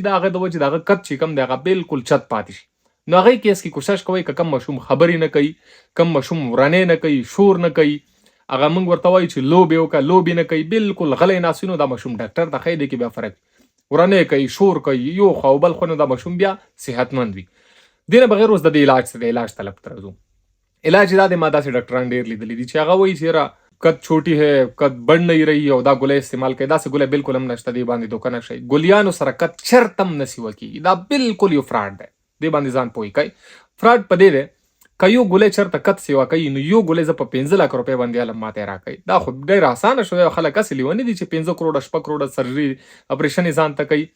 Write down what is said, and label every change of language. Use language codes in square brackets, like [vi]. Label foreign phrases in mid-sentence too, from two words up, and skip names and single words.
[ps] د هغه د وجې د هغه قد چې کوم دی هغه بالکل چت پاتې شي. نو هغې کیس کې کوشش کوئ که کم ماشوم خبرې نه کوي، کم ماشوم ورنې نه کوي، شور نه کوي، هغه موږ ورته وایو چې لوبې وکړه، لوبې نه کوي، بالکل غلی ناست وي، نو دا ماشوم ډاکټر ته ښایي. دی کې بیا فرق وي. ورنې کوي، شور کوي، یو خوا او بل خوا، نو دا ماشوم بیا صحتمند وي. دې نه بغیر اوس د دې علاج څه دی؟ علاج طلب ته راځو. علاج دا دی، ما داسې ډاکټران ډېر لیدلي دي چې هغه وایي چې یاره [ur] قد چھوٹی ہے، قد بڑھ نہیں رہی [ps] او دا ګولۍ استعمال کوي. داسې ګولۍ بالکل هم نشته. دې باندې دوکه نه شئ. ګولیانو سره قد چرته هم نه سیوه کېږي. دا بالکل یو فراډ دی. دې باندې ځان پوه کوئ. فراډ په دې دی که یو ګولۍ چېرته قد سیوا کوي نو یو ګولۍ زه په 15 لک روپۍ باندې هلم ماته یې راکوي. دا خو ډېر اسانه شو. خلک هسې لیوني دي چې 15 کروړه 6 کروړه سرجري اپریشن یې ځان ته کوي.